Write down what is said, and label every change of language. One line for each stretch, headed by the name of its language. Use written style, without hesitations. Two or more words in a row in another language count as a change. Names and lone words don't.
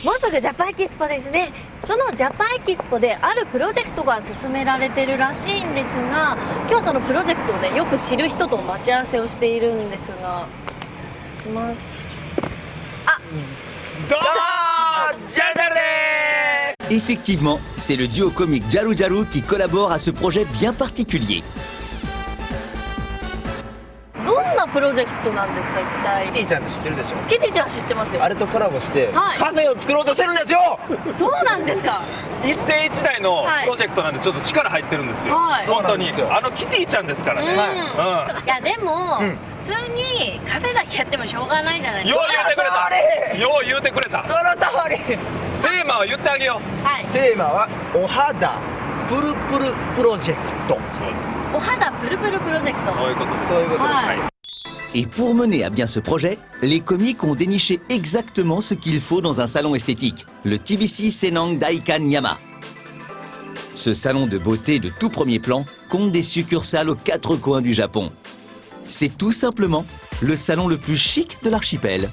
Japanese: もうすぐジャパンエキスポですね。そのジャパンエキスポであるプロジェクトが進められてるらしいんですが、今日はそのプロジェクトをね、よく知る人と待ち合わせをしているんですが、いきます。あ、どうも、ジャルジャルです。
French: Effectivement, c'est le duo comique Jaru Jaru qui collabore à ce projet bien particulier.
Japanese: どんなプロジェクトなんですか、一体。キティちゃんって知ってるでしょ。キティちゃん知ってますよ。あれとコラボして、はい、カフェを作ろうとしてるんですよ。そうなんですか。一世一代のプロジェクトなんでちょっと力入ってるんですよ、はい、本当にあのキティちゃんですからね、いやでも、普通にカフェだけやってもしょうがないじゃないですか。よう言うてくれた、よう言うてくれた。その通り。テーマは言ってあげよう。はい、テーマはお肌プルプルプロジェクト。そうです。お肌プルプルプロジェクト。そういうことです。そういうことです。はい。
French: Et pour mener à bien ce projet, les comiques ont déniché exactement ce qu'il faut dans un salon esthétique, le TBC Senang Daikan Yama. Ce salon de beauté de tout premier plan compte des succursales aux 4 coins du Japon. C'est tout simplement le salon le plus chic de l'archipel.